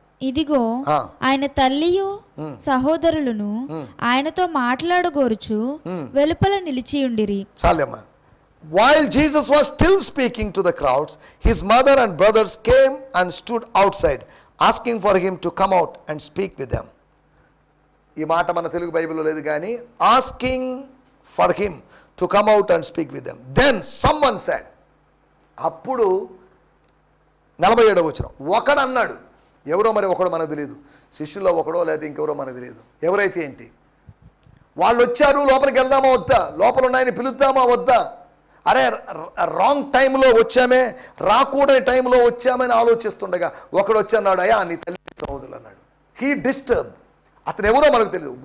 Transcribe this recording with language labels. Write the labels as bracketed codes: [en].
[te] ఇదిగో ఆయన తల్లియు సహోదరులను ఆయనతో మాట్లాడగోరుచు వెలుపల నిలిచియుండిరి. చాలమ్మా. [en] While Jesus was still speaking to the crowds, his mother and brothers came and stood outside, asking for him to come out and speak with them. [te] ఈ మాట మన తెలుగు బైబిల్లో లేదు కానీ, [en] asking for him to come out and speak with them. Then someone said, [te] అప్పుడు 47వ వచనం, ఒకడు అన్నాడు. ఎవరో మరి ఒకడు మనకు తెలియదు, శిష్యుల్లో ఒకడో లేదా ఇంకెవరో మనకు తెలియదు. ఎవరైతే ఏంటి, వాళ్ళు వచ్చారు, లోపలికి వెళ్దామా వద్దా, లోపల ఉన్నాయని పిలుద్దామా వద్దా, అరే రాంగ్ టైంలో వచ్చామే, రాకూడని టైంలో వచ్చామని ఆలోచిస్తుండగా ఒకడు వచ్చి అన్నాడు, అయ్యా నీ తల్లి సహోదరులు అన్నాడు. [en] He disturb. [te] అతను ఎవరో మనకు తెలియదు.